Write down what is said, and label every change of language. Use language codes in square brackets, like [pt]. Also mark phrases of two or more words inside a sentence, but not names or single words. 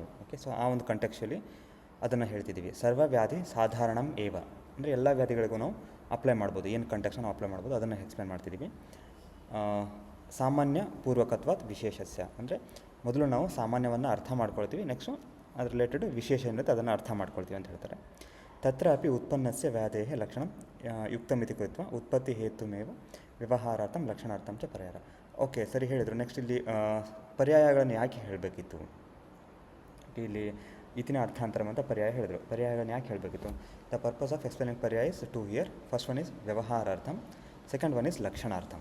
[en] okay, so [kn] ಆ ಒಂದು ಕಂಟೆಕ್ಸ್ಟಲ್ಲಿ ಅದನ್ನು ಹೇಳ್ತಿದ್ದೀವಿ. [sa] ಸರ್ವವ್ಯಾಧಿ ಸಾಧಾರಣಂ ಏವ [kn] ಅಂದರೆ ಎಲ್ಲ ವ್ಯಾಧಿಗಳಿಗೂ ನಾವು ಅಪ್ಲೈ ಮಾಡ್ಬೋದು, ಏನು ಕಂಟೆಕ್ಸ್ಟ್ ನಾವು ಅಪ್ಲೈ ಮಾಡ್ಬೋದು ಅದನ್ನು ಎಕ್ಸ್ಪ್ಲೇನ್ ಮಾಡ್ತಿದ್ದೀವಿ. [sa] ಸಾಮಾನ್ಯ ಪೂರ್ವಕತ್ವಾತ್ ವಿಶೇಷಸ್ಯ [kn] ಅಂದರೆ ಮೊದಲು ನಾವು ಸಾಮಾನ್ಯವನ್ನು ಅರ್ಥ ಮಾಡ್ಕೊಳ್ತೀವಿ, ನೆಕ್ಸ್ಟು ಅದ್ರ ರಿಲೇಟೆಡ್ ವಿಶೇಷ ಏನಿರುತ್ತೆ ಅದನ್ನು ಅರ್ಥ ಮಾಡ್ಕೊಳ್ತೀವಿ ಅಂತ ಹೇಳ್ತಾರೆ. [sa] ತತ್ರ ಅಪಿ ಉತ್ಪನ್ನಸ್ಯ ವ್ಯಾಧೇಃ ಲಕ್ಷಣಂ ಯುಕ್ತಮಿತಿ ಕೃತ್ವ ಉತ್ಪತ್ತಿ ಹೇತುಮೇವ ವ್ಯವಹಾರಾರ್ಥಂ ಲಕ್ಷಣಾರ್ಥಂ ಚ ಪರ್ಯಾಯ. [kn] ಓಕೆ, ಸರಿ ಹೇಳಿದರು. ನೆಕ್ಸ್ಟ್ ಇಲ್ಲಿ ಪರ್ಯಾಯಗಳನ್ನು ಯಾಕೆ ಹೇಳಬೇಕಿತ್ತು, ಇಲ್ಲಿ [sa] ಇತಿನ ಅರ್ಥಾಂತರಂ [kn] ಅಂತ ಪರ್ಯಾಯ ಹೇಳಿದರು. ಪರ್ಯಾಯಗಳನ್ನು ಯಾಕೆ ಹೇಳಬೇಕಿತ್ತು? [en] The purpose of explaining ಪರ್ಯಾಯ is 2 here. First one is ವ್ಯವಹಾರಾರ್ಥಂ, second one is ಲಕ್ಷಣಾರ್ಥಂ.